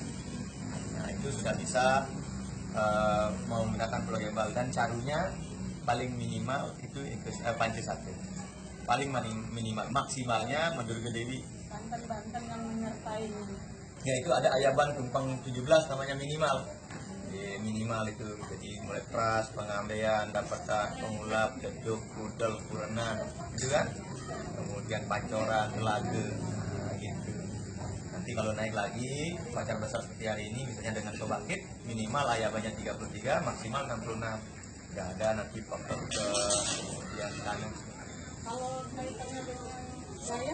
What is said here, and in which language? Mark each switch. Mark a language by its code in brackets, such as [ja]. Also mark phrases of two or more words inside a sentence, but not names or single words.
[id] Nah, itu sudah bisa menggunakan Pulau Gembal. Dan carunya paling minimal itu panci satu. Paling minimal, maksimalnya Madurga Dewi. Banten yang menyertai. Ya itu ada ayaban tumpang 17 namanya minimal. Minimal itu, jadi mulai pras, pengambean, dapatan, pengulap, deduk, kudel, kurena, gitu kan. Kemudian pancoran, telaga, nah, gitu. Nanti kalau naik lagi, upacara besar seperti hari ini, misalnya dengan pembangkit, minimal ayabannya 33, maksimal 66. Nggak ada nanti faktor kemudian tanam. Kalau kaitannya dengan gaya,